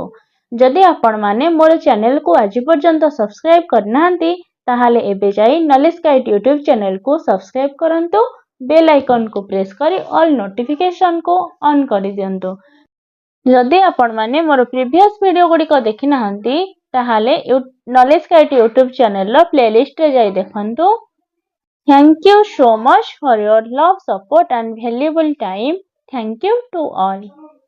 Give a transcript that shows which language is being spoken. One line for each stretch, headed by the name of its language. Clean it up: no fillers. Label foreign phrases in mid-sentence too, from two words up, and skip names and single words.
Odia: ଯଦି ଆପଣମାନେ ମୋର ଚ୍ୟାନେଲକୁ ଆଜି ପର୍ଯ୍ୟନ୍ତ ସବସ୍କ୍ରାଇବ୍ କରିନାହାନ୍ତି ତାହେଲେ ଏବେ ଯାଇ ନଲେଜ ଗାଇଡ୍ ୟୁଟ୍ୟୁବ ଚ୍ୟାନେଲକୁ ସବସ୍କ୍ରାଇବ୍ କରନ୍ତୁ।
English: bell icon-ku press
Odia: କରି
English: all notification-ku on
Odia: କରିଦିଅନ୍ତୁ। ଯଦି ଆପଣମାନେ ମୋର
English: previous video
Odia: ଗୁଡ଼ିକ ଦେଖିନାହାନ୍ତି ତାହେଲେ ନଲେଜ ଗାଇଡ୍ ୟୁଟ୍ୟୁବ ଚ୍ୟାନେଲର ପ୍ଲେଲିଷ୍ଟରେ ଯାଇ ଦେଖନ୍ତୁ।
English: Thank you so much for your love, support and valuable time. Thank you to all.